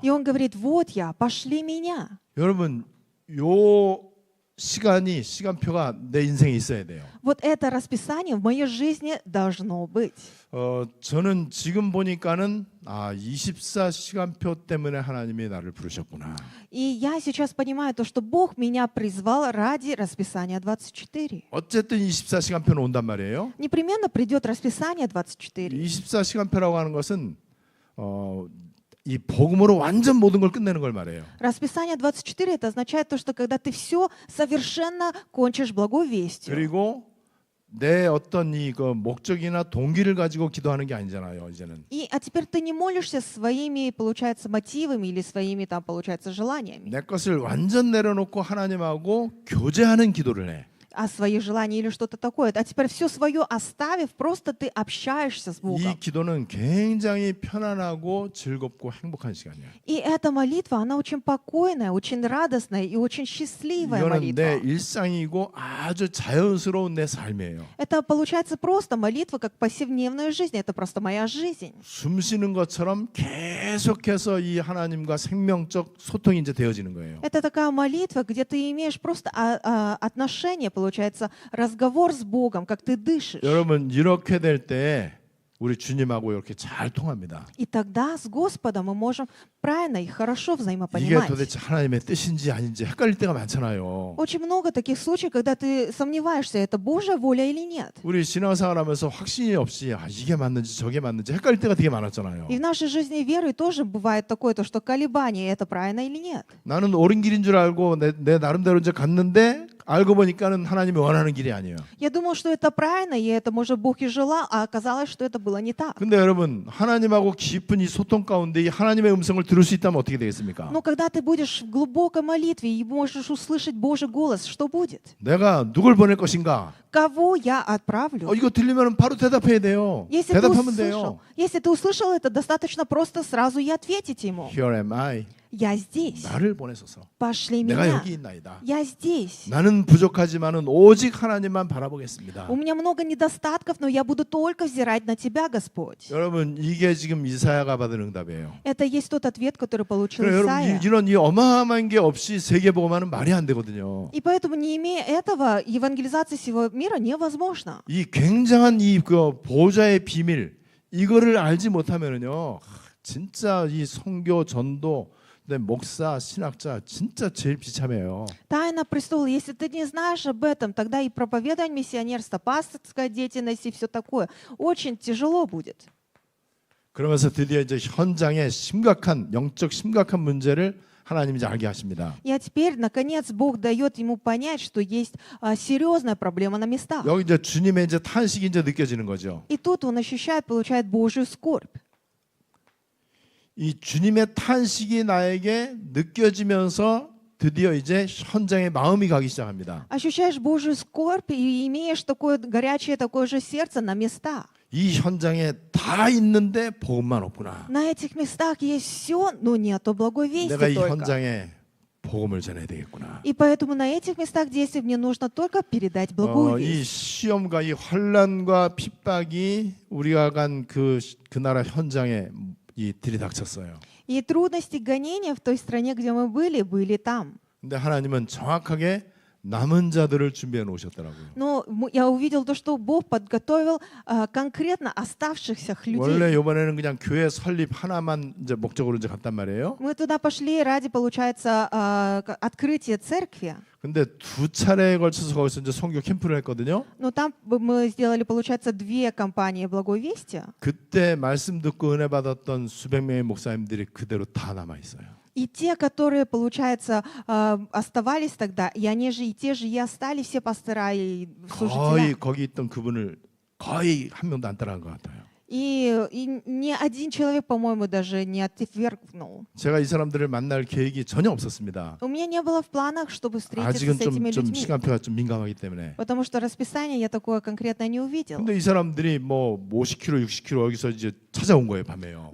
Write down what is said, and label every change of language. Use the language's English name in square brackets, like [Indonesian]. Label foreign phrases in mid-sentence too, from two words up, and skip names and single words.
[Russian] И он говорит, вот я, пошли меня. [Korean] 여러분, 요 시간표가 내 인생에 있어야 돼요. [Russian] Вот это расписание в моей жизни должно быть. [Korean] 저는 지금 보니까는 24시간표 때문에 하나님이 나를 부르셨구나. [Russian] И я сейчас понимаю то, что Бог меня призвал ради расписания 24. [Korean] 어쨌든 24시간표는 온단 말이에요. [Russian] Непременно придет расписание 24. [Korean] 24시간표라고 하는 것은 이 복음으로 완전 모든 걸 끝내는 걸 말해요. [Russian] Расписание 24 это означает то, что когда ты все совершенно кончишь благой вестью. [Korean] 그리고 내 어떤 그 목적이나 동기를 가지고 기도하는 게 아니잖아요, 이제는. [Russian] А теперь ты не молишься своими, получается, мотивами или своими, там, получается, желаниями. [Korean] 내 것을 완전 내려놓고 하나님하고 교제하는 기도를 해. [Russian] А свои желания или что-то такое. А теперь все свое оставив, просто ты общаешься с [Korean] 이 [Russian] Богом. [Korean] 기도는 굉장히 편안하고 즐겁고 행복한 시간이야. [Russian] И эта молитва, она очень покойная, очень радостная и очень счастливая [Korean] 이거는 내 [Russian] молитва. [Korean] 일상이고 아주 자연스러운 내 삶이에요. [Russian] Это получается просто молитва, как повседневная жизнь. Это просто моя жизнь. [Korean] 숨 쉬는 것처럼 계속해서 이 하나님과 생명적 소통이 이제 되어지는 거예요. [Russian] Это такая молитва, где ты имеешь просто отношение, получается, разговор с Богом, как ты дышишь. [Korean] 여러분 이렇게 될 때 우리 주님하고 이렇게 잘 통합니다. [Russian] И тогда с Господом мы можем правильно и хорошо [Korean] 이게 [Russian] взаимопонимать. [Korean] 도대체 하나님의 뜻인지 아닌지 헷갈릴 때가 많잖아요. [Russian] Очень много таких случаев, когда ты сомневаешься, это Божья воля или нет. [Korean] 우리 신앙생활하면서 확신이 없이 이게 맞는지 저게 맞는지 헷갈릴 때가 되게 많았잖아요. [Russian] И в нашей жизни веры тоже бывает такое, то, что колебание, это правильно или нет. [Korean] 나는 옳은 길인 줄 알고 내 나름대로 이제 갔는데 알고 보니까는 하나님이 원하는 길이 아니에요. [Russian] Я думал, что это правильно, и это, может, Бог и желал, а оказалось, что это было не так. [Korean] 근데 여러분 하나님하고 깊은 이 소통 가운데 이 하나님의 음성을 들을 수 있다면 어떻게 되겠습니까? [Russian] Но когда ты будешь в глубокой молитве и можешь услышать Божий голос, что будет? [Korean] 내가 누굴 보낼 것인가? [Russian] Кого я отправлю? [Korean] 이거 들리면 바로 대답해야 돼요. 대답하면 돼요. [Russian] Если ты услышал это, достаточно просто сразу и ответить ему. [English] Here am I. [Russian] Я здесь. [Korean] 나를 보내소서. [Russian] Пошли [Korean] 내가 [Russian] меня. [Korean] 여기 있나이다. [Russian] Я здесь. [Korean] 나는 부족하지만은 오직 하나님만 바라보겠습니다. [Russian] У меня много недостатков, но я буду только взирать на Тебя, Господь. [Korean] 여러분 이게 지금 이사야가 받은 응답이에요. [Russian] Это есть тот ответ, который получил [Korean] 그래, 여러분 [Russian] Исаия. [Korean] 이런 이 어마어마한 게 없이 세계복음화는 말이 안 되거든요. [Russian] И поэтому, не имея этого, евангелизация всего мира невозможна. [Korean] 이 굉장한 이 그 보좌의 비밀 이거를 알지 못하면은요 진짜 이 선교 전도 목사 신학자 진짜 제일 비참해요. [Russian] Тайна престола. Если ты не знаешь об этом, тогда и проповедование миссионерства, пасторская деятельность и все такое очень тяжело будет. [Korean] 그러면서 드디어 이제 현장에 영적 심각한 문제를 하나님이 이제 알게 하십니다. [Russian] И теперь, наконец, Бог дает ему понять, что есть серьезная проблема на местах. [Korean] 여기 이제 주님의 이제 탄식이 이제 느껴지는 거죠. [Russian] И тут он ощущает, получает Божью скорбь. [Korean] 이 주님의 탄식이 나에게 느껴지면서 드디어 이제 현장에 마음이 가기 시작합니다. [Russian] Ощущаешь Божью скорбь и имеешь такое горячее, такое же сердце на местах. [Korean] 이 현장에 다 있는데 복음만 없구나. [Russian] На этих местах есть все, но нету благой вести [Korean] 내가 이 [Russian] только. [Korean] 현장에 복음을 전해야 되겠구나. [Russian] И поэтому на этих местах действий мне нужно только передать благую [Korean] 이 [Russian] весть. [Korean] 시험과 이 환난과 핍박이 우리가 간 그 나라 현장에 이 들이닥쳤어요. [Russian] И трудности гонения в той стране, где мы были там. [Korean] 근데 하나님은 정확하게 남은 자들을 준비해 놓으셨더라고요. [Russian] Но я увидел то, что Бог подготовил конкретно оставшихся [Korean] 원래 [Russian] людей. [Korean] 이번에는 그냥 교회 설립 하나만 이제 목적으로 이제 갔단 말이에요. [Russian] Мы туда пошли ради, получается, открытия церкви. [Korean] 근데 두 차례에 걸쳐서 거기서 이제 선교 캠프를 했거든요. [Russian] Но там мы сделали, получается, 2 кампании благой вести. [Korean] 그때 말씀 듣고 은혜 받았던 수백 명의 목사님들이 그대로 다 남아 있어요. [Russian] И те, которые, получается, оставались тогда, и они же и те же и остались, все пастора и [Korean] 거의 [Russian] служители. [Korean] 거기 있던 그분을 거의 한 명도 안 따라간 것 같아요. [Russian] И ни один человек, по-моему, даже не отвергнул. [Korean] 제가 이 사람들을 만날 계획이 전혀 없었습니다. [Russian] У меня не было в планах, чтобы встретиться [Korean] 아직은 [Russian] с этими [Korean] 좀 [Russian] людьми. [Korean] 시간표가 좀 민감하기 때문에. [Russian] Потому что расписание я такое конкретно не увидел. [Korean] 근데 이 사람들이 뭐 50km, 60km 여기서 이제 찾아온 거예요, 밤에요.